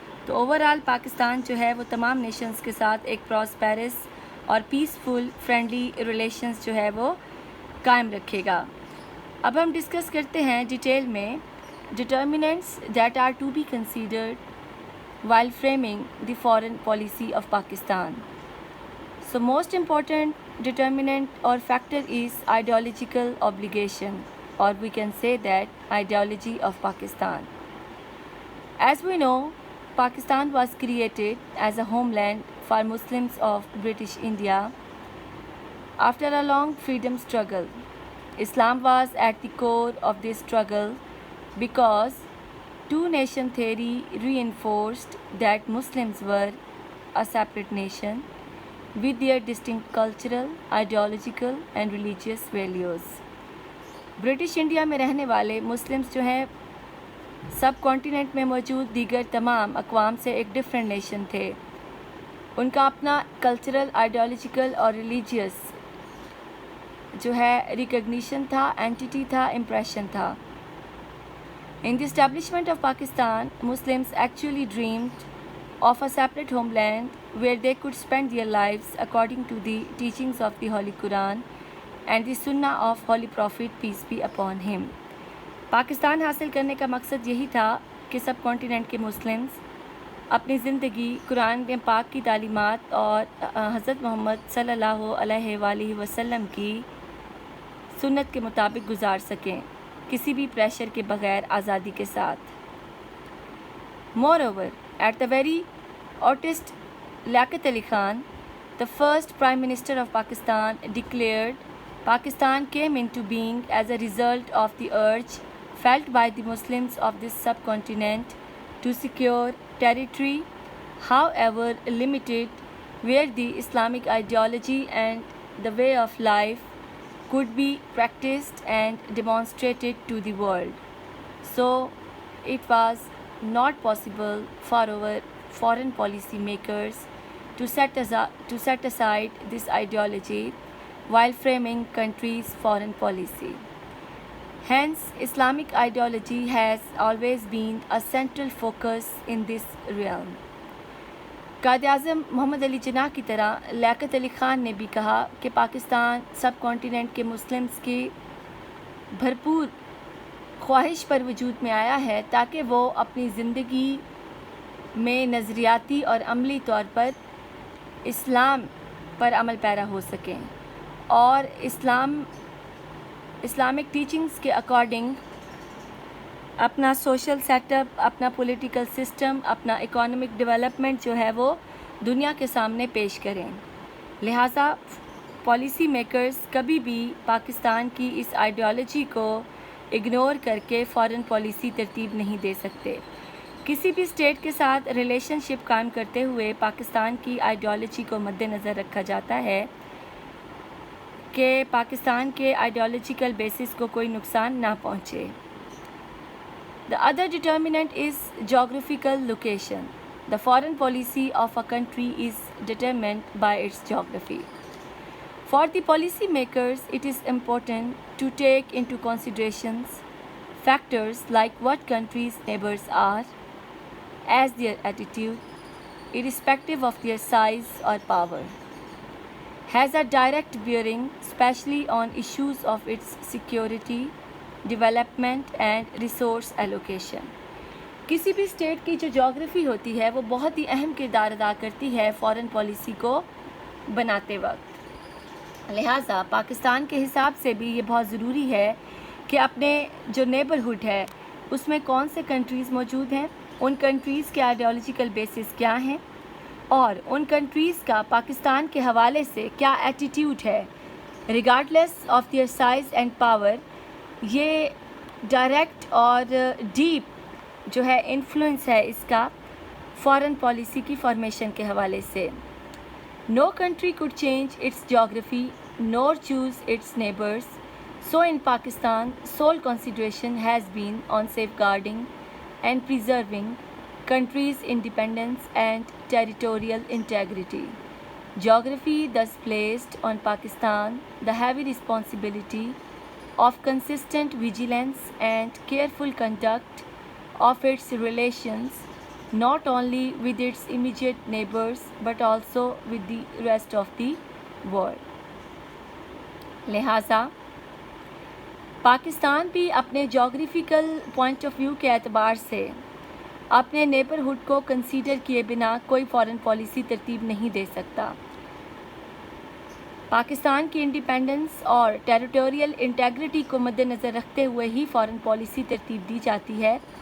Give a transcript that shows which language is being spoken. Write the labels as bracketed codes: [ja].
[ur] تو over all Pakistan جو ہے وہ تمام نیشنز کے ساتھ ایک پراسپیرس اور پیسفل فرینڈلی ریلیشنز جو ہے وہ قائم رکھے گا. اب ہم ڈسکس کرتے ہیں ڈیٹیل میں ڈٹرمننٹس [en] That are to be considered while framing the foreign policy of Pakistan. So most important determinant or factor is ideological obligation, or we can say that ideology of Pakistan. As we know, Pakistan was created as a homeland for Muslims of British India. After a long freedom struggle, Islam was at the core of this struggle because two-nation theory reinforced that Muslims were a separate nation with their distinct cultural, ideological and religious values. [ur] British India میں رہنے والے Muslims جو ہیں سب continent میں موجود دیگر تمام اقوام سے ایک ڈفرینٹ نیشن تھے. ان کا اپنا کلچرل, آئیڈیالوجیکل اور ریلیجیس جو ہے ریکگنیشن تھا, اینٹیٹی تھا, امپریشن تھا. [en] In the establishment of Pakistan, Muslims actually dreamed of a separate homeland where they could spend their lives according to the teachings of the Holy Quran and the Sunnah of Holy Prophet, peace be upon him. [ur] Pakistan حاصل کرنے کا مقصد یہی تھا کہ سب continent کے Muslims اپنی زندگی قرآن پاک کی تعلیمات اور حضرت محمد صلی اللہ علیہ وآلہ وسلم کی سنت کے مطابق گزار سکیں, کسی بھی پریشر کے بغیر آزادی کے ساتھ. [en] Moreover, at the very oldest, Liaquat Ali Khan, the first Prime Minister of Pakistan, declared Pakistan came into being as a result of the urge felt by the Muslims of this subcontinent to secure territory, however limited, where the Islamic ideology and the way of life could be practiced and demonstrated to the world. So it was not possible for our foreign policy makers to set aside this ideology while framing countries' foreign policy. Hence, Islamic ideology has always been a central focus in this realm. [ur] Quaid Azam محمد علی جناح کی طرح لیاقت علی خان نے بھی کہا کہ پاکستان سب continent کے Muslims کی بھرپور خواہش پر وجود میں آیا ہے تاکہ وہ اپنی زندگی میں نظریاتی اور عملی طور پر اسلام پر عمل پیرا ہو سکیں اور اسلامک ٹیچنگز کے اکارڈنگ اپنا سوشل سیٹ اپ, اپنا پولیٹیکل سسٹم, اپنا اکانومک ڈیولپمنٹ جو ہے وہ دنیا کے سامنے پیش کریں. لہٰذا پالیسی میکرز کبھی بھی پاکستان کی اس آئیڈیالوجی کو اگنور کر کے فارن پالیسی ترتیب نہیں دے سکتے۔ کسی بھی اسٹیٹ کے ساتھ ریلیشن شپ قائم کرتے ہوئے پاکستان کی آئیڈیالوجی کو مد نظر رکھا جاتا ہے کہ پاکستان کے آئیڈیالوجیکل بیسس کو کوئی نقصان نہ پہنچے۔ [en] The other determinant is geographical location. The foreign policy of a country is determined by its geography. For the policy makers, it is important to take into considerations factors like what countries' neighbors are, as their attitude, irrespective of their size or power, has a direct bearing, especially on issues of its security, development and resource allocation. [ur] کسی بھی state کی جو جغرافی ہوتی ہے وہ بہت ہی اہم کردار ادا کرتی ہے فارن پالیسی کو بناتے وقت۔ لہٰذا پاکستان کے حساب سے بھی یہ بہت ضروری ہے کہ اپنے جو نیبرہڈ ہے اس میں کون سے کنٹریز موجود ہیں، ان کنٹریز کے آئیڈیالوجیکل بیسس کیا ہیں، اور ان کنٹریز کا پاکستان کے حوالے سے کیا ایٹیٹیوڈ ہے [en] Regardless of their size and power. [ur] یہ ڈائریکٹ اور ڈیپ جو ہے انفلوئنس ہے اس کا فارن پالیسی کی فارمیشن کے حوالے سے۔ [en] No country could change its geography nor choose its neighbors. So in Pakistan, sole consideration has been on safeguarding and preserving country's independence and territorial integrity. Geography thus placed on Pakistan the heavy responsibility of consistent vigilance and careful conduct of its relations, not only with its immediate neighbors but also with the rest of the world. [ur] لہٰذا پاکستان بھی اپنے geographical point of view کے اعتبار سے اپنے neighbourhood کو consider کیے بنا کوئی فارن پالیسی ترتیب نہیں دے سکتا۔ پاکستان کی انڈیپینڈنس اور ٹیریٹوریل انٹیگریٹی کو مد نظر رکھتے ہوئے ہی فارن پالیسی ترتیب دی جاتی ہے